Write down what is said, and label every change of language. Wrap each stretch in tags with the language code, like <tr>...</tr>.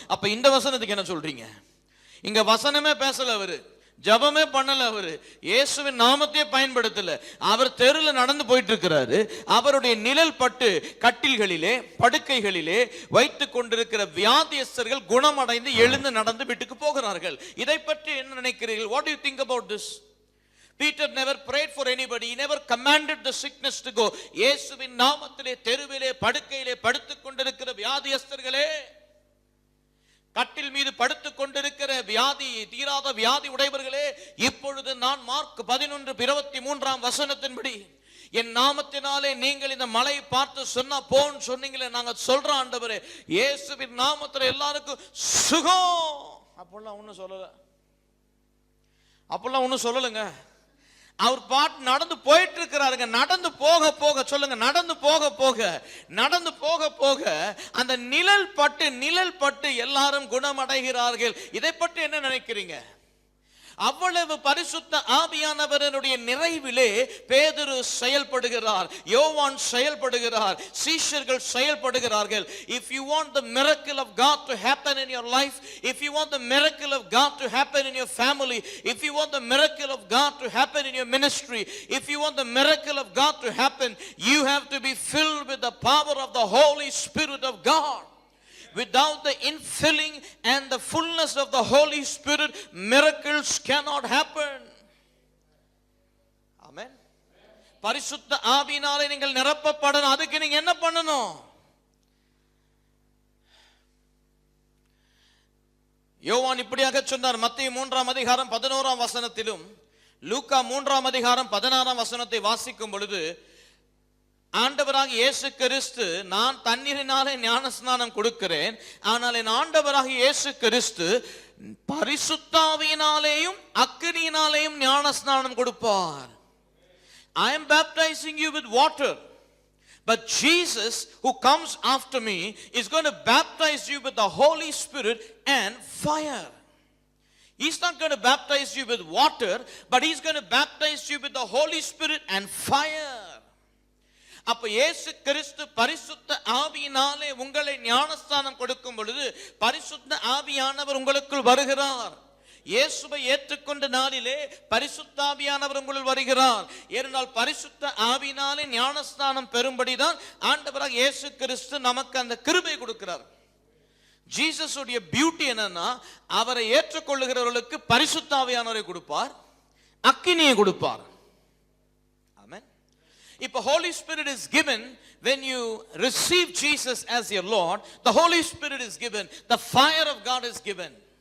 <ta>அப்ப இந்த வசனத்துக்கு என்ன சொல்றீங்க? இங்க வசனமே பேசல, அவரு ஜபமே பண்ணல, அவரு இயேசுவின் நாமத்தையே பயன்படுத்தல. அவர் தெருவில் நடந்து போயிட்டு இருக்கிறாரு. அவருடைய நிழல் பட்டு கட்டில்களிலே படுக்கைகளிலே வைத்துக் கொண்டிருக்கிற வியாதியஸ்தர்கள் குணமடைந்து எழுந்து நடந்து வீட்டுக்கு போகிறார்கள். இதை பற்றி என்ன நினைக்கிறீர்கள்?</ta> <en>What do you think about this? Peter never prayed for anybody. He never commanded the sickness to go.</en> <ta>இயேசுவின் நாமத்திலே தெருவிலே படுக்கையிலே படுத்துக் கொண்டிருக்கிற வியாதியஸ்தர்களே, கட்டில் மீது படுத்துக் கொண்டிருக்கிற வியாதி தீராத வியாதி உடையவர்களே, இப்பொழுது நான் மார்க் 11:23 வசனத்தின்படி என் நாமத்தினாலே நீங்கள் இந்த மலையை பார்த்து சொன்னா போன்னு சொன்னீங்களே, நாங்க சொல்றோம் ஆண்டவரே, இயேசுவின் நாமத்துல எல்லாருக்கும் சுகம். அப்பெல்லாம் ஒன்னும் சொல்லல, அப்பெல்லாம் ஒன்னும் சொல்லலுங்க. அவர் பாட்டு நடந்து போயிட்டு இருக்கிறாருங்க. நடந்து போக போக, சொல்லுங்க, நடந்து போக போக, நடந்து போக போக அந்த நிழல் பட்டு எல்லாரும் குணமடைகிறார்கள். இதை பற்றி என்ன நினைக்கிறீங்க? அவ்வளவு பரிசுத்த ஆவியானவருடைய நிறைவிலே பேதுரு செயல்படுகிறார், யோவான் செயல்படுகிறார், சீஷர்கள் செயல்படுகிறார்கள்.</ta> <en>If you want the miracle of God to happen in your life, if you want the miracle of God to happen in your family, if you want the miracle of God to happen in your ministry, if you want the miracle of God to happen, you have to be filled with the power of the Holy Spirit of God. Without the infilling and the fullness of the Holy Spirit, miracles cannot happen. Amen.</en> <ta>பரிசுத்த ஆவியினாலே நீங்கள் நிரப்பப்படணும். அதுக்கு நீங்க என்ன பண்ணணும்? யோவான் இப்படியாக சொன்னார். மத்தேயு 3ஆம் அதிகாரம் 11ஆம் வசனத்திலும் லூக்கா 3ஆம் அதிகாரம் 16ஆம் வசனத்தை வாசிக்கும் பொழுது, ஆண்டவராக இயேசு கிறிஸ்து, நான் தண்ணீரினாலே ஞானஸ்நானம் கொடுக்கிறேன், ஆனால் என் ஆண்டவராக இயேசு கிறிஸ்து பரிசுத்தாவியினாலேயும் அக்கினியினாலேயும் ஞானஸ்நானம் கொடுப்பார்.</ta> <en>I am baptizing you with water, but Jesus who comes after me is going to baptize you with the Holy Spirit and fire. He's not going to baptize you with water, but he's going to baptize you with the Holy Spirit and fire.</en> <ta>அப்ப இயேசு கிறிஸ்து பரிசுத்த ஆவியினாலே உங்களை ஞானஸ்தானம் கொடுக்கும் பொழுது பரிசுத்த ஆவியானவர் உங்களுக்குள் வருகிறார். இயேசுவை ஏற்றுக்கொண்ட நாளிலே பரிசுத்த ஆவியானவர் உங்களுள் வருகிறார். ஏனென்றால் பரிசுத்த ஆவியினாலே ஞானஸ்தானம் பெறும்படிதான் ஆண்டவராக இயேசு கிறிஸ்து நமக்கு அந்த கிருபை கொடுக்கிறார். ஜீசஸ் உடைய பியூட்டி என்னன்னா, அவரை ஏற்றுக்கொள்ளுகிறவர்களுக்கு பரிசுத்த ஆவியானவரை கொடுப்பார், அக்கினியை கொடுப்பார்.</ta> <en>If the Holy Spirit is given when you receive Jesus as your Lord, the Holy Spirit is given, the fire of God is given.</en>